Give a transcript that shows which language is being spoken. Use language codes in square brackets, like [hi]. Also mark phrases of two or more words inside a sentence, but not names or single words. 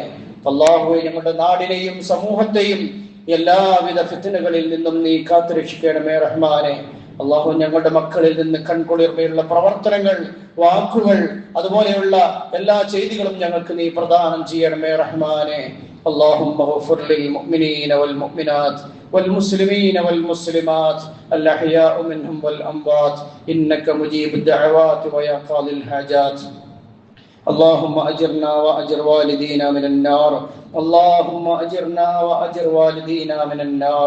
[ml] അല്ലാഹുവേ, ഞങ്ങളുടെ നാടിനെയും സമൂഹത്തെയും എല്ലാവിധ ഫിത്നകളിൽ നിന്നും നീ കാത്തുരക്ഷിക്കണമേ റഹ്മാനെ. അല്ലാഹു, ഞങ്ങളുടെ മക്കളിൽ നിന്ന് കൺകുളിർമയുള്ള പ്രവർത്തനങ്ങൾ, വാക്കുകൾ, അതുപോലെയുള്ള എല്ലാ ചെയ്തികളും ഞങ്ങൾക്ക് നീ പ്രദാനം ചെയ്യണമേ റഹ്മാനെ. [ar] اللهم اغفر للمؤمنين والمؤمنات والمسلمين والمسلمات الأحياء منهم والأموات إنك مجيب الدعوات ويا قاضي الحاجات. اللهم أجرنا وأجر والدينا من النار. اللهم أجرنا وأجر والدينا من النار.